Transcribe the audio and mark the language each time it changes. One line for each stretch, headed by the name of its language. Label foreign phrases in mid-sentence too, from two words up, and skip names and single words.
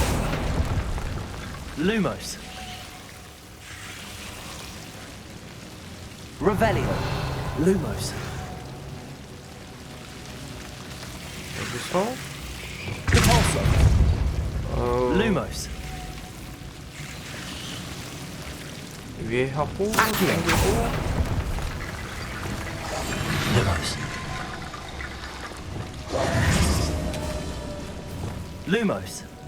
Latin: Lumos. Revelio. Lumos.
Korean: 여기서
Latin: Cabalso. Lumos.
Korean: 위에 하고
Latin: Accio.
Korean: 당기고
Latin: Lumos. Lumos.